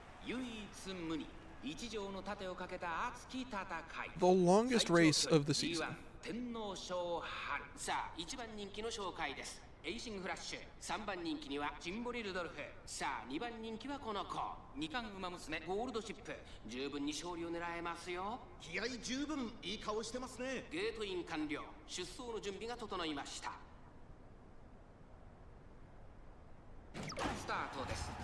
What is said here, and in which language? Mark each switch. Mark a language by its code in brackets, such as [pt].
[ja] 唯一無二一条の盾をかけた熱き戦い [en] The longest race of the season. [ja] 天皇賞春さあ1番人気の紹介ですエイシングフラッシュ3番人気にはジンボリルドルフさあ2番人気はこの子2冠馬娘ゴールドシップ十分に勝利を狙えますよ気合十分いい顔してますねゲートイン完了出走の準備が整いましたスタートです